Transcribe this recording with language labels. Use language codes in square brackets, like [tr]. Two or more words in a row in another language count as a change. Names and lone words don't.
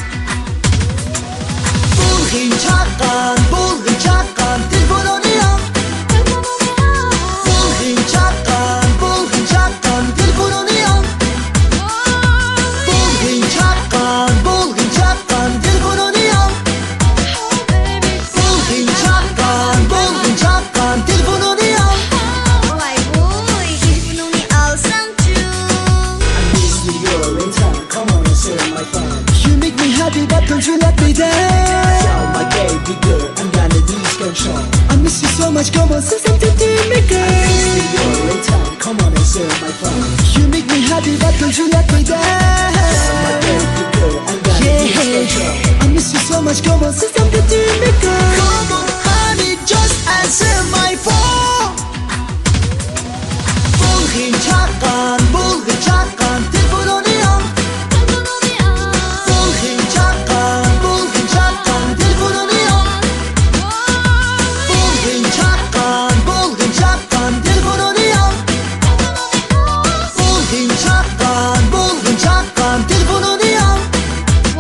[uz] Bulg'in chaqqan telefonini ol Bulg'in chaqqan telefonini ol Bulg'in chaqqan telefonini ol Bulg'in chaqqan telefonini ol Voy voy, telefonini alsang-chu. [en] Miss you, you're in town. Come on and share my phone. You make me happy but don't you let me down Yo, my baby girl, I'm gonna lose control. I miss you so much, come on, say something to me girl Miss you, you're in town. Come on and share my phone. You make me happy but don't you let me My down baby girl, I'm gonna lose control. I miss you so much, come on, say something to me girl Come on honey, just answer my phone [uz] Bulg'in chaqqan telefonini ol Bulg'in chaqqan telefonini ol Bulg'in chaqqan telefonini ol Bulg'in chaqqan telefonini ol